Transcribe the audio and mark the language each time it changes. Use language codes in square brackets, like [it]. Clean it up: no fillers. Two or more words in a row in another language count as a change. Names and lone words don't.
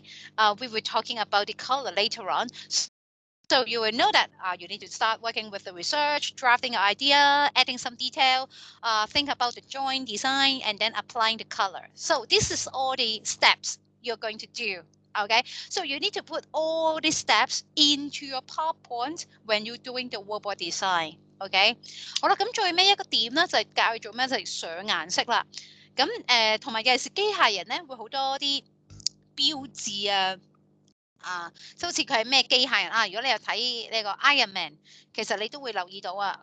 [en] We were talking about the color later on. So you will know that you need to start working with the research, drafting an idea, adding some detail, think about the joint design, and then applying the color. So this is all the steps you're going to do. Okay, so you need to put all these steps into your PowerPoint when you're doing the robot design. [yue] OK， 好啦，咁最尾一個點咧就係教佢做咩，就係上顏色啦。咁同埋有時機械人咧會好多啲標誌啊。即好似佢係咩機械人啊？如果你有睇呢個 Iron Man，其實你都會留意到啊。